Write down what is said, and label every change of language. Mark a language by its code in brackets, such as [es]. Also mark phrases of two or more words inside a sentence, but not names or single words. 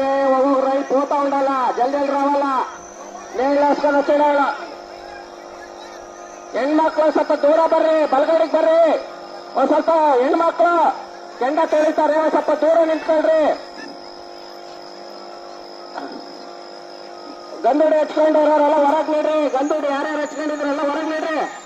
[te] ఒక్కొక్క రైలు పోతా ఉండాలా, జల్దీ రావాలా, నీళ్ళు వేసుకొని వచ్చేయాల. [kn] ಹೆಣ್ಮಕ್ಳು ಸ್ವಲ್ಪ ದೂರ ಬರ್ರಿ, ಬಲಗಡೆಗೆ ಬರ್ರಿ. ಒಂದ್ ಸ್ವಲ್ಪ ಹೆಣ್ಮಕ್ಳು ಕೆಂಡ ತೊಳಿತಾರೆ, ಒಂದ್ ಸ್ವಲ್ಪ ದೂರ ನಿಂತ್ಕೊಳ್ರಿ. ಗಂದುಡಿ ಹಚ್ಕೊಂಡಿರೋರೆಲ್ಲ ಹೊರಗ್ ನೀಡ್ರಿ. ಗಂದುಡಿ ಯಾರ್ಯಾರು ಹಚ್ಕೊಂಡಿದ್ರೆಲ್ಲ ಹೊರಗ್ ನೀಡ್ರಿ.